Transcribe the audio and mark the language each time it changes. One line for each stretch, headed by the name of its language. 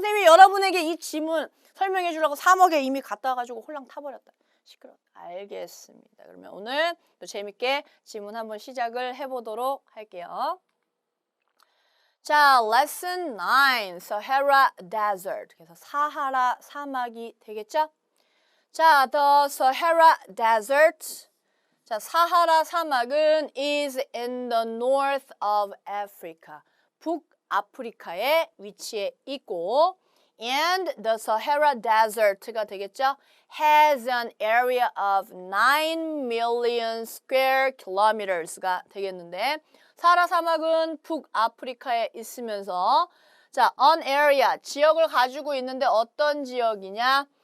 Korean: 선생님이 여러분에게 이 지문 설명해 주려고 사막에 이미 갔다 와가지고 홀랑 타버렸다. 시끄러워. 알겠습니다. 그러면 오늘 또 재밌게 지문 한번 시작을 해보도록 할게요. 자, 레슨 9, Sahara Desert. 그래서 사하라 사막이 되겠죠?
English: 자, the Sahara Desert. 자, 사하라 사막은 is in the north of Africa.
Korean: 북아프리카에 위치해 있고 and the Sahara Desert 가 되겠죠? has an area of 9 million square kilometers 가 되겠는데 사하라 사막은 북아프리카에 있으면서 자, an area, 지역을 가지고 있는데 어떤 지역이냐?